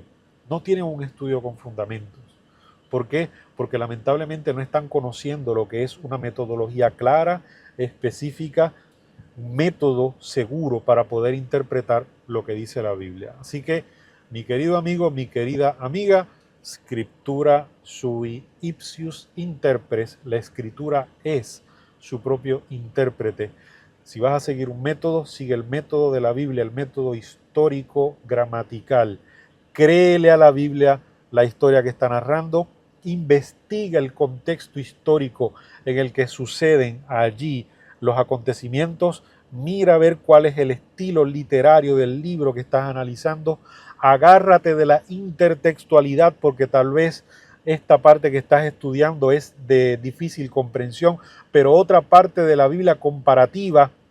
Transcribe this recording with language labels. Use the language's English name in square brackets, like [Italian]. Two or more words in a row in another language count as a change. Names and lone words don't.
[Spanish] No tienen un estudio con fundamentos. ¿Por qué? Porque lamentablemente no están conociendo lo que es una metodología clara, específica, un método seguro para poder interpretar lo que dice la Biblia. Así que, mi querido amigo, mi querida amiga, [Latin] scriptura sui ipsius interpres, [Spanish] la escritura es su propio intérprete. Si vas a seguir un método, sigue el método de la Biblia, el método histórico gramatical. Créele a la Biblia la historia que está narrando, investiga el contexto histórico en el que suceden allí los acontecimientos, mira a ver cuál es el estilo literario del libro que estás analizando, agárrate de la intertextualidad porque tal vez esta parte que estás estudiando es de difícil comprensión, pero otra parte de la Biblia comparativa,